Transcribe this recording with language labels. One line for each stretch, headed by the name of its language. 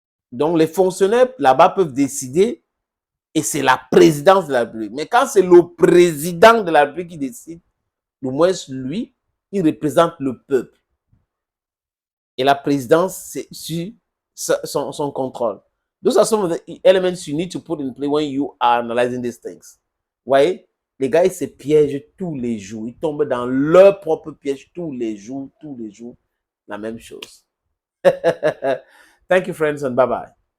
French: Donc, les fonctionnaires là-bas peuvent décider et c'est la présidence de la République. Mais quand c'est le président de la République qui décide, au moins lui, il représente le peuple. Et la présidence, c'est sur son contrôle.
English: Those are some of the elements you need to put in play when you are analyzing these things.
French: Vous voyez, les gars, ils se piègent tous les jours. Ils tombent dans leur propre piège tous les jours, la même chose.
English: Thank you, friends, and bye-bye.